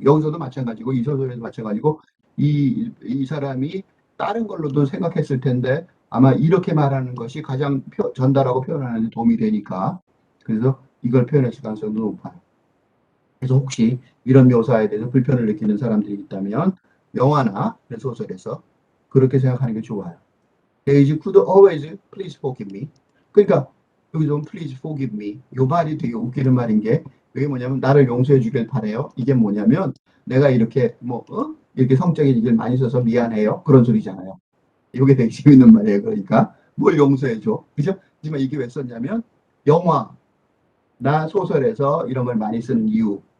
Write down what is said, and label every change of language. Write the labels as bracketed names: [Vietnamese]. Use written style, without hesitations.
[Korean] 여기서도 마찬가지고 이 소설에도 마찬가지고 이 사람이 다른 걸로도 생각했을 텐데 아마 이렇게 말하는 것이 가장 전달하고 표현하는 데 도움이 되니까 그래서 이걸 표현했을 가능성도 높아요. 그래서 혹시 이런 묘사에 대해서 불편을 느끼는 사람들이 있다면 영화나 소설에서 그렇게 생각하는 게 좋아요. [English] Daisy could always please forgive me. [Korean] 그러니까 여기 좀 [English] please forgive me. [Korean] 이 말이 되게 웃기는 말인 게 이게 뭐냐면 나를 용서해 주길 바래요. 이게 뭐냐면 내가 이렇게 이렇게 성적인 얘기를 많이 써서 미안해요. 그런 소리잖아요. 이게 되게 재밌는 말이에요. 그러니까 뭘 용서해 줘. 그죠? 하지만 이게 왜 썼냐면 영화나 소설에서 이런 걸 많이 쓰는 이유.